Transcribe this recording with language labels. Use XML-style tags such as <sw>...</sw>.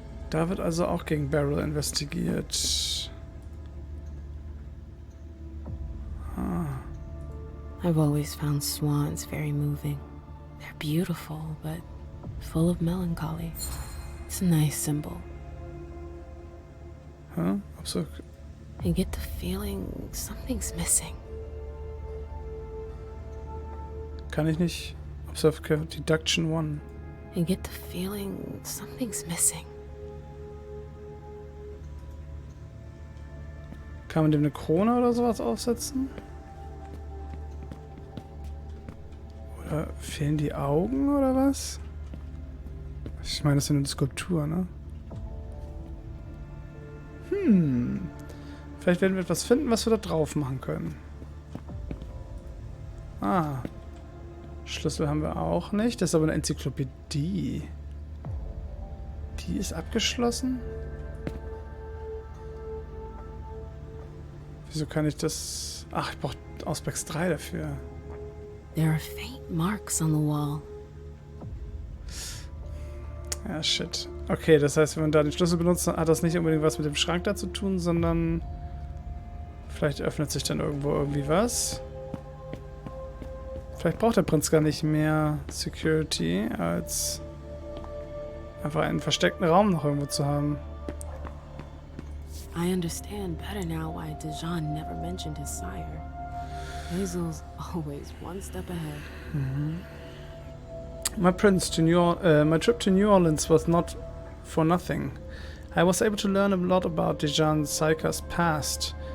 <de>Da wird also auch gegen Beryl investigiert.</de> <en>I've always found swans very moving. They're beautiful, but full of melancholy. It's a nice symbol. Huh? So I get the feeling something's missing.</en> <de>Kann ich nicht. Observe Deduction 1.</de> <en>I get the feeling something's missing.</en> <de>Kann man dem eine Krone oder sowas aufsetzen? Oder fehlen die Augen oder was? Ich meine, das sind eine Skulptur, ne? Vielleicht werden wir etwas finden, was wir da drauf machen können. Schlüssel haben wir auch nicht. Das ist aber eine Enzyklopädie. Die ist abgeschlossen? Wieso kann ich das... Ach, ich brauche Auspex 3 dafür.</de> <en>There are faint marks on the wall.</en> <de>Ja, shit. Okay, das heißt, wenn man da den Schlüssel benutzt, hat das nicht unbedingt was mit dem Schrank da zu tun, sondern vielleicht öffnet sich dann irgendwo irgendwie was. Vielleicht braucht der Prinz gar nicht mehr Security, als einfach einen versteckten Raum noch irgendwo zu haben.</de> <en>I understand better now why Dijon never mentioned his sire. Hazel's always one step ahead. My trip to New Orleans was not for nothing. I was able to learn a lot about Dijon Saika's past.</en>